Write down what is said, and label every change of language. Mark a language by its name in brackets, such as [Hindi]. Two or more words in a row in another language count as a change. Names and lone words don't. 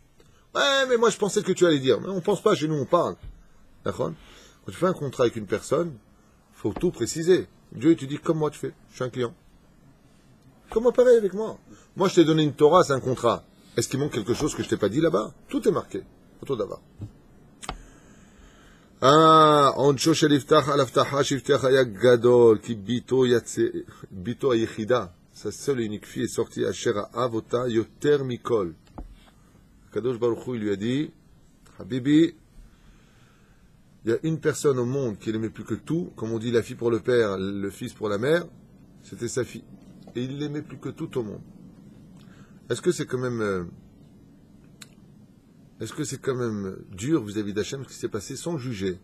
[French] Ouais, mais moi je pensais que tu allais dire, mais on pense pas, chez nous on parle. D'accord? Quand tu fais un contrat avec une personne, il faut tout préciser. Dieu te dit, comme moi tu fais, je suis un client. Comment pareil avec moi? Moi je t'ai donné une Torah, c'est un contrat. Est-ce qu'il manque quelque chose que je t'ai pas dit là-bas? Tout est marqué. Autour d'abord. [Hebrew] עונשו של יפתח על הבטחה שיפתח היה גדול, כי ביתו היחידה, [French] sa seule et unique fille est sortie, [Hebrew] אשר אהב אותה יותר מכל. הקדוש ברוך הוא [French] lui a dit, Habibi, il y a une personne au monde qui l'aimait plus que tout, comme on dit la fille pour le père, le fils pour la mère, c'était sa fille. Et il l'aimait plus que tout au monde. Est-ce que c'est quand même dur vis-à-vis d'Hachem ce qui s'est passé sans juger?